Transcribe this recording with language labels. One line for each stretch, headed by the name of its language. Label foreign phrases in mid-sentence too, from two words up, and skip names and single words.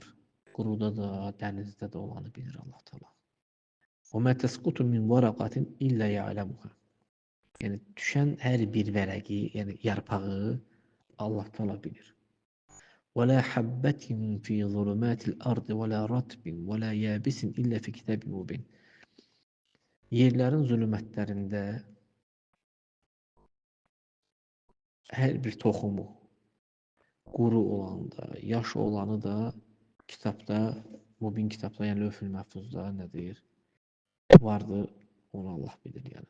Azerbaijani: Quruda da, dənizdə də olanı bilir Allah Teala.
Arabic: وما تسقط من ورقة إلا يعلمها.
Azerbaijani: Yəni düşən hər bir vərəqi, yəni yarpağı Allah Teala bilir.
Arabic: ولا حبة في ظلمات الأرض ولا رطب ولا يابس إلا في كتاب مبين.
Azerbaijani: Yerlərin zülmətlərində hər bir toxumu, quru olanı da, yaş olanı da kitabda, mubin kitabda, yəni lövh-ül məhfuzda nədir? Vardır, onu Allah bilir yəni.